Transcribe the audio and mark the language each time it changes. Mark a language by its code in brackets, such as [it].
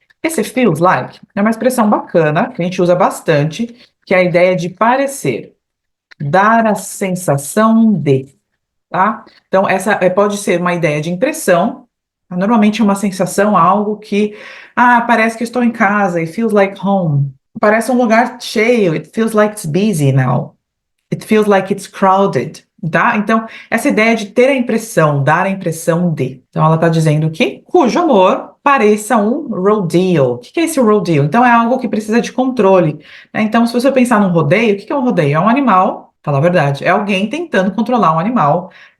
[pt] Esse feels like é uma expressão bacana, que a gente usa bastante, que é a ideia de parecer, dar a sensação de, tá? Então, essa pode ser uma ideia de impressão, normalmente é uma sensação, algo que, parece que estou em casa, [en] it feels like home. [pt] Parece um lugar cheio, [en] it feels like it's busy now. It feels like it's crowded, tá? [pt] Então, essa ideia de ter a impressão, dar a impressão de. Então, ela está dizendo que cujo amor pareça um rodeo. O que é esse rodeo? Então, é algo que precisa de controle, né? Então, se você pensar num rodeio, o que é um rodeio? É um animal, fala a verdade, é alguém tentando controlar um animal.